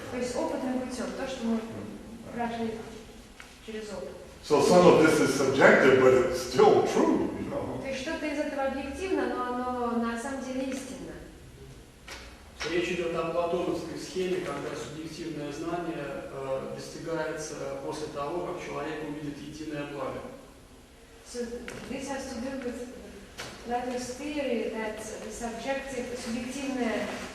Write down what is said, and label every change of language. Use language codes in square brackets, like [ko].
[ru] То есть опытным путем, то, что мы прошли через опыт. [en] So some of this is subjective, but it's still true, [ru] То есть что-то из этого объективно, но оно на самом деле истинно. Речь идет о платоновской схеме, когда субъективное знание достигается после того, как человек увидит единое благо. [en] So this has to do with Plato's theory that the [ru] субъективное.